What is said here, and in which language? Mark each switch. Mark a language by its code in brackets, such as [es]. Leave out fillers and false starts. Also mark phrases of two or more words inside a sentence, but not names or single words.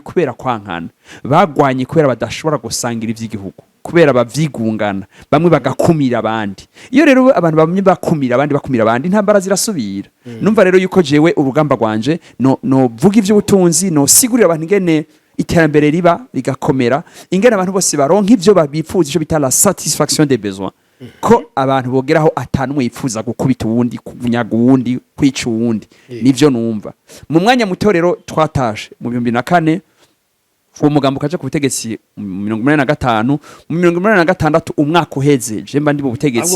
[rn] kubera kwankana bagwanye kubera badashobora gusangira ivy'igihugu kubera bavyigungana bamwe bagakumira abandi iyo rero abantu bamwe bakumira abandi intambara zirasubira numva rero yuko jewe urugamba rwanje no vuga ivy'ubutunzi no sigurira abantu ingene iterambere riba rigakomera ingene abantu bose baronka ivyo babipfuza ico bita [fr] la satisfaction des besoins [rn] ko abantu bogeraho atanumwe yifuza gukubita uwundi kunyaga uwundi kwica uwundi nivyo numva mu mwanya muto rero twatashe mu 2004 uwo mugambo kaje ku butegetsi mu 1985 mu 1986 umwaka uheze je mba ndi mu butegetsi